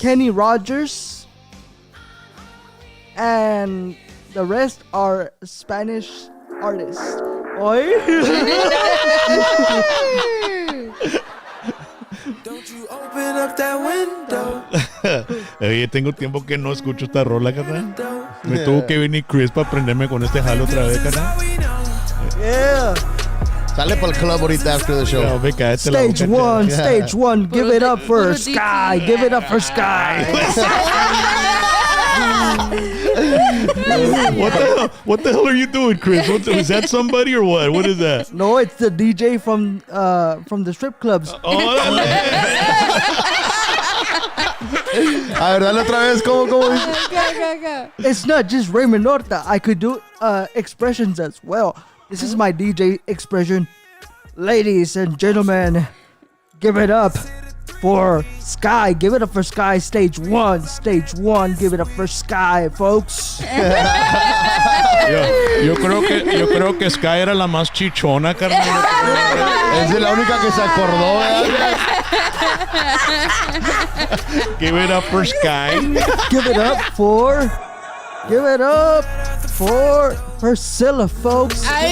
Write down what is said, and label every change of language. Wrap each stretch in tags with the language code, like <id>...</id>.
<en>Kenny Rogers. And the rest are Spanish artists. Oy. Don't you open up that window.</en> <es>Oye, tengo tiempo que no escucho esta rola, carnal. Me tuvo que venir Chris para aprenderme con este jalo otra vez, carnal.</es> <en>Yeah.</en> <es>Sale para el club ahorita</es> <en>after the show.</en> <es>No, ve, cállate la</es> <en>Stage</en> <es>boca,</es> <en>one, Yeah. stage one. Give it up for Sky. DT. Give it up for Sky. What the hell are you doing, Chris? Is that somebody or what? What is that? No, it's the DJ from the strip clubs.</en> <es>Órale. A ver, dale otra vez. ¿Cómo dice?</es> <en>Go. It's not just Raymond Horta. I could do expressions as well. This is my DJ expression. Ladies and gentlemen, give it up for Sky. Give it up for Sky. Stage one. Give it up for Sky, folks.</en> <es>Yo creo que Sky era la más chichona, carnal. Es la única que se acordó, ¿verdad?</es> <en>Give it up for Sky. Give it up for Priscilla, folks.</en>